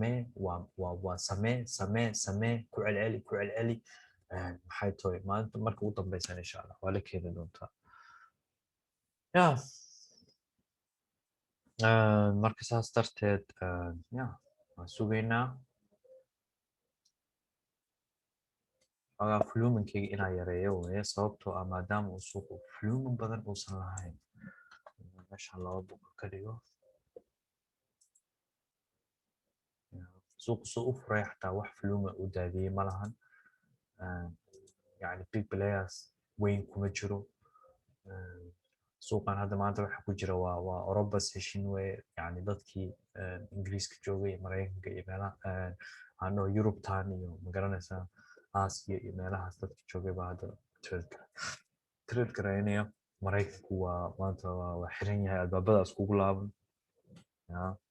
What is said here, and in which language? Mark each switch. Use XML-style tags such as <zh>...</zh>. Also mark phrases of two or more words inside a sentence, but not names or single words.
<so>samee ku celceli maxay tahay maalinta marka ugu dambaysan</so> <ar>إن شاء الله</ar> <so>waa la keeni doontaa marka saas darteed waan sugaynaa xogaa flumenkayga inaan yareeyo weeye sababtoo ah maadaama uu suuqu flumen badan uusan lahayn meeshaan 2 boqol ka dhigo suuqu soo u furay xataa wax flumen u daadiyey ma lahan يعني</so> <en>big players</en> <so>weyn kuma jiro suuqan hadda maanta waxa ku jira waa Europa session way yani dadkii Ingiriiska joogay Mareykanka iyo meelaha ano Europe tan iyo magaranaysa Aasiya iyo meelahaas dadkii joogay baa hadda trade gareynaya Mareykanku waa maanta waa xiran yahay albaabadaas kugu laaban ya</so>